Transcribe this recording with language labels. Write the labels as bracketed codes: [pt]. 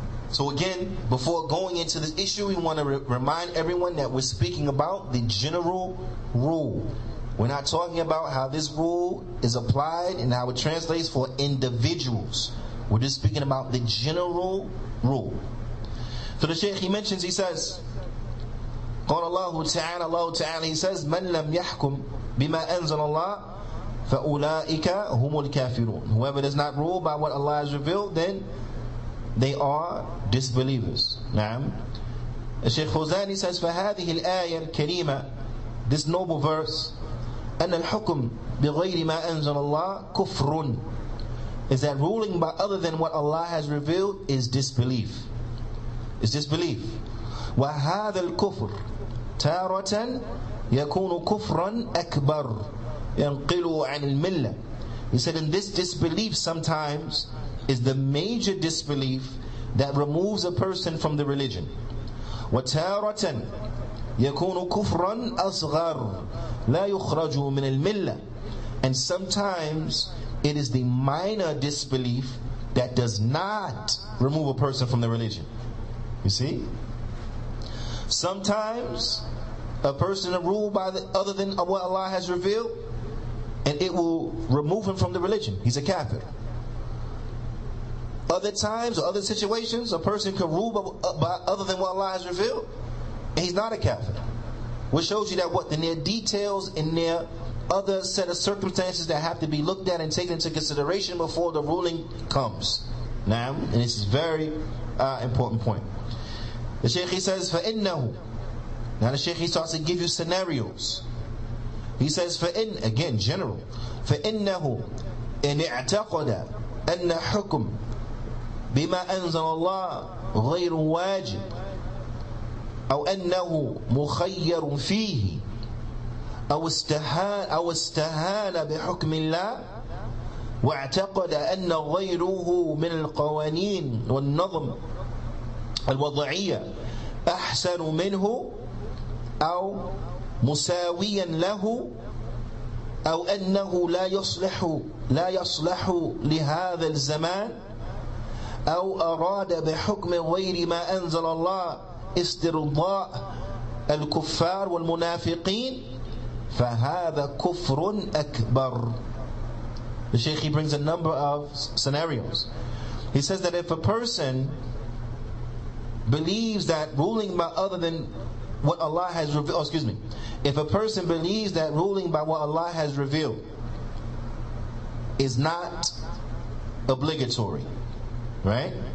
[en] So again, before going into this issue, we want to remind everyone that we're speaking about the general rule. We're not talking about how this rule is applied and how it translates for individuals. We're just speaking about the general rule. So the Shaykh, he mentions, he says, [ar] قال الله تعالى, [en] Allah Ta'ala, he says, [ar] من لم يحكم بما أنزل الله فأولئك هم الكافرون. [en] Whoever does not rule by what Allah has revealed, then they are disbelievers. [ar] نعم. [en] Shaykh Fawzan says, [ar] فهذه الآية الكريمة, [en] this noble verse, [ar] أن الحكم بغير ما أنزل الله كفر, [en] is that ruling by other than what Allah has revealed is disbelief. It's disbelief. [ar] وهذا الكفر تارة يكون كفرا أكبر ينقل عن الملة. [en] He said, in this disbelief sometimes is the major disbelief that removes a person from the religion. [ar] وتارة يكون كفرا أصغر لا يخرج من الملة. [en] And sometimes it is the minor disbelief that does not remove a person from the religion. You see? Sometimes a person is ruled by other than what Allah has revealed, and it will remove him from the religion. He's a kafir. Other times or other situations, a person can rule by other than what Allah has revealed, and he's not a kafir. Which shows you that what? Then there are details in there, other set of circumstances that have to be looked at and taken into consideration before the ruling comes. Now, and this is very important point. The Shaykh, he says, فَإِنَّهُ. Now the Shaykh, he starts to give you scenarios. He says, فَإِنَّ, again, general. [ar] فَإِنَّهُ إِنْ اعْتَقَدَ أَنَّ حُكُمْ بِمَا أَنزَلَ اللَّهُ غَيْرٌ وَاجِبٌ أو أنه مخير فيه أو استهان بحكم الله واعتقد أن غيره من القوانين والنظم الوضعية أحسن منه أو مساويا له أو أنه لا يصلح لهذا الزمان أو أراد بحكم غير ما أنزل الله استرضاء الكفار والمنافقين فهذا كفر أكبر. [en] The Shaykh, he brings a number of scenarios. He says that if a person believes that ruling by other than what Allah has revealed, if a person believes that ruling by what Allah has revealed is not obligatory, right?